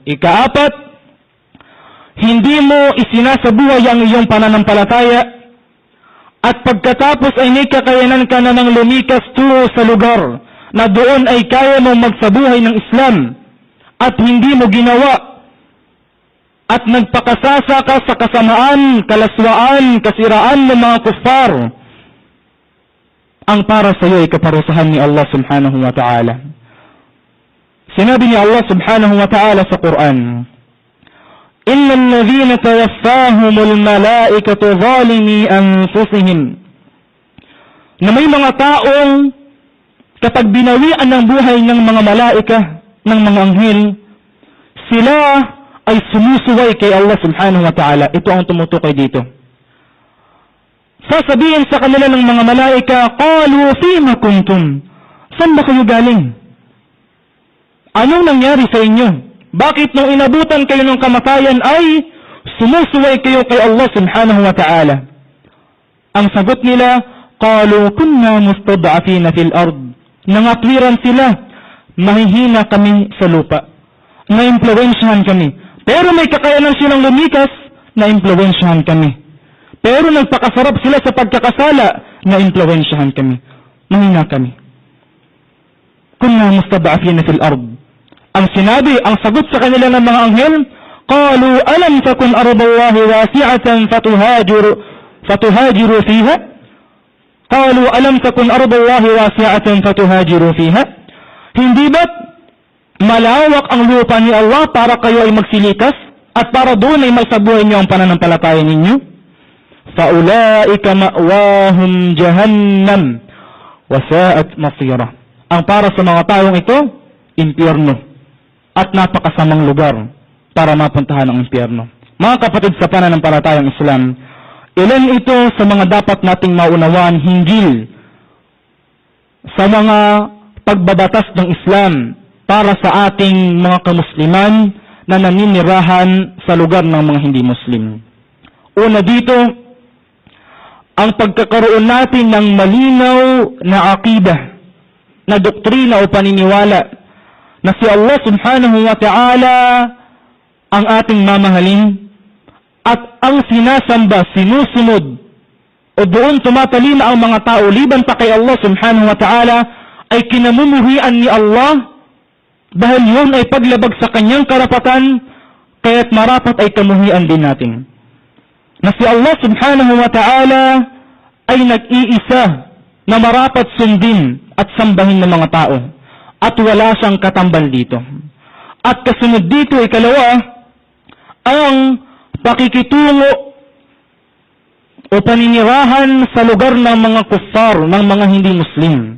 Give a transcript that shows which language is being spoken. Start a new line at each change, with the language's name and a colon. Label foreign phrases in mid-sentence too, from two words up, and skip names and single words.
Filipino: Ikaapat, hindi mo isinasabuhay ang iyong pananampalataya at pagkatapos ay may kakayanan ka na ng lumikas tungo sa lugar na doon ay kaya mong magsabuhay ng Islam at hindi mo ginawa at nagpakasasa ka sa kasamaan, kalaswaan, kasiraan ng mga kuffar, ang para sa iyo ay kaparusahan ni Allah
Arabic: سبحانه وتعالى.
Filipino: Sinabi ni Allah
Arabic: سبحانه وتعالى
Filipino: sa Quran,
Arabic: إن الذين توفاهم الملائكة ظالمي أنفسهم,
Filipino: na may mga taong kapag binawian ng buhay ng mga malaika, ng mga anghel, sila ay sumusuway kay Allah
Arabic: سبحانه وتعالى.
Filipino: Ito ang tumutukoy dito. Sasabihin sa kanila ng mga malaika,
Arabic: قالوا فيم كنتم?
Filipino: Saan ba kayo galing? Anong nangyari sa inyo? Bakit nung inabutan kayo ng kamatayan ay sumusuway kayo kay Allah
Arabic: سبحانه وتعالى?
Filipino: Ang sagot nila,
Arabic: قالوا كنا مستضعفين في الأرض.
Filipino: Nangatwiran sila, mahihina kami sa lupa. Na-impluwensyahan kami. Pero may kakayanan silang lumikas, na-impluwensyahan kami. Pero nagpakasarap sila sa pagkakasala, na-impluwensyahan kami. Mahina kami.
Arabic: كنا مستضعفين في الأرض.
Filipino: Ang sinabi, ang sagot sa kanila ng mga anghel,
Arabic: قالوا ألم تكن أرض الله واسعة فتهاجروا فيها? قالوا ألم تكن أرض الله واسعة فتهاجروا فيها?
Filipino: Hindi ba't malawak ang lupa ni Allah para kayo ay magsilikas at para doon ay maisabuhay niyo ang pananampalataya ninyo?
Arabic: فأولئك مأواهم جهنم وساءت مصيرا.
Filipino: Ang para sa mga taong ito, impyerno. At napakasamang lugar para mapuntahan ang impyerno. Mga kapatid sa pananampalatayang Islam, ilan ito sa mga dapat nating maunawaan hinggil sa mga pagbabatas ng Islam para sa ating mga kamusliman na naninirahan sa lugar ng mga hindi Muslim. Una dito, ang pagkakaroon natin ng malinaw na akidah, na doktrina o paniniwala na si Allah
Arabic: سبحانه وتعالى
Filipino: ang ating mamahalin at ang sinasamba, sinusunod o doon tumatalima ang mga tao liban pa kay Allah
Arabic: سبحانه وتعالى
Filipino: ay kinamumuhian ni Allah dahil yun ay paglabag sa kanyang karapatan kaya't marapat ay kamuhian din natin. Na si Allah
Arabic: سبحانه وتعالى
Filipino: ay nag-iisa na marapat sundin at sambahin ng mga tao. At wala siyang katambal dito. At kasunod dito, ikalawa, ang pakikitungo o paninirahan sa lugar ng mga kuffar, ng mga hindi Muslim.